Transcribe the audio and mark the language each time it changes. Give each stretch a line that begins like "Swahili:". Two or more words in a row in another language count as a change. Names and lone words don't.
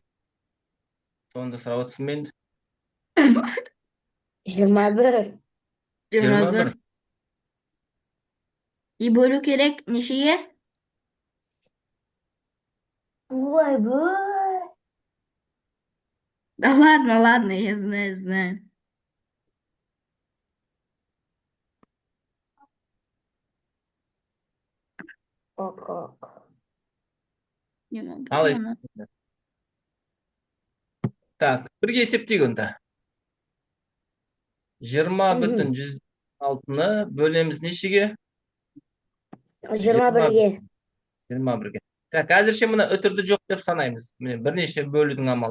Kazakh: Сонда сұрап отырсың мен. 21. 21. И бөлу керек нешеге? Ой,
Russian: Да ладно, я знаю. Как? Не могу.
Kazakh: Ал есептеңдер. Так, бірге есептейік онда. 20,116-ны бөлеміз нешеге? 21-ге. 21-ге. Так, әзірше мұны үтірді жоқ деп санаймыз. Міне, бірнеше бөлудің амалы.